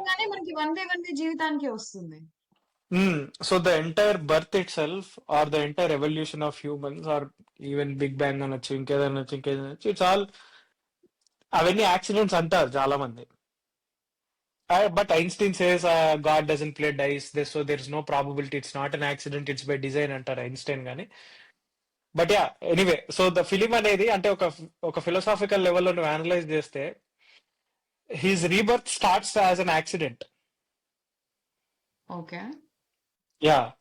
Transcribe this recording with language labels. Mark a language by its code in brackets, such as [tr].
[te] అవ్వగానే మనకి one day జీవితానికి వస్తుంది. [en] so the entire birth itself or the entire evolution of humans or even big bang [te] అనొచ్చు, ఇంకేదైనా [en] it's all [te] అవన్నీ యాక్సిడెంట్స్ అంటారు చాలా మంది. [en] But Einstein says God doesn't play dice, so there's no probability. It's not an accident. It's by design [te] అంటారు Einstein గాని. [en] but ya anyway, so the film [te] అనేది అంటే ఒక ఫిలాసాఫికల్ లెవెల్లో నువ్వు అనలైజ్ చేస్తే, [en] His rebirth starts as an accident. Okay. Ya.